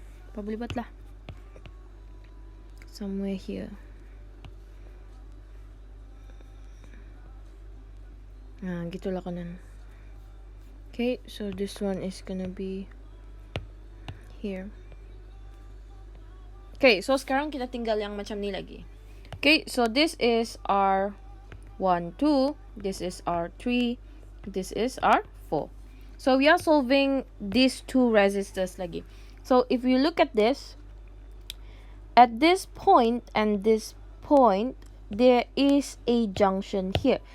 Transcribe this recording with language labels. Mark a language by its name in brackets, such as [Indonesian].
[Malay] Pablibat lah [English] somewhere here. [Malay] Gitulah kanan. [English] Okay, so this one is gonna be here. Okay, so [Malay] sekarang kita tinggal yang macam ni lagi. [English] Okay, so this is R12, this is R3, this is R4. So we are solving these 2 resistors lagi. So if you look at this, at this point and this point, there is a junction here.